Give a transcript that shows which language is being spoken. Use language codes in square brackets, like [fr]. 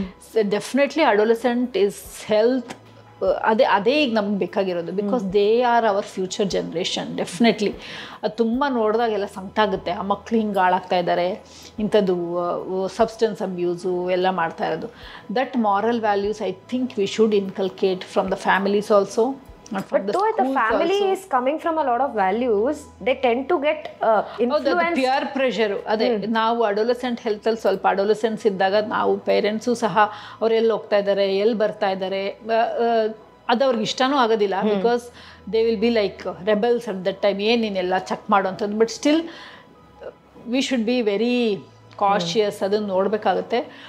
[en] So definitely adolescent is health. [kn] ಅದೇ ಈಗ ನಮ್ಗೆ ಬೇಕಾಗಿರೋದು, [en] Because they are our future generation. [kn] Definitely ಅದು ತುಂಬ ನೋಡಿದಾಗೆಲ್ಲ ಸಂಕಟ ಆಗುತ್ತೆ. ಆ ಮಕ್ಳು ಹಿಂಗೆ ಹಾಳಾಗ್ತಾ ಇದ್ದಾರೆ, ಇಂಥದ್ದು ಸಬ್ಸ್ಟೆನ್ಸ್ ಅಬ್ಯೂಸು ಎಲ್ಲ ಮಾಡ್ತಾ ಇರೋದು. [en] That moral values I think we should inculcate from the families also. But though the family is coming from a lot of values, they tend to get influenced. Peer pressure. [kn] ಅದೇ ನಾವು adolescent ಹೆಲ್ತಲ್ಲಿ ಸ್ವಲ್ಪ ಅಡೋಲೆಸೆಂಟ್ಸ್ ಇದ್ದಾಗ ನಾವು parents ಸಹ ಅವ್ರು ಎಲ್ಲಿ ಹೋಗ್ತಾ ಇದ್ದಾರೆ, ಎಲ್ಲಿ ಬರ್ತಾ ಇದ್ದಾರೆ, ಅದು ಅವ್ರಿಗೆ ಇಷ್ಟನೂ ಆಗೋದಿಲ್ಲ. [en] because they will be like rebels at that time, [kn] ಏನು ನೀನೆಲ್ಲ check ಮಾಡೋಂಥದ್ದು. [en] but still we should be very cautious, [kn] ಅದನ್ನು ನೋಡಬೇಕಾಗುತ್ತೆ.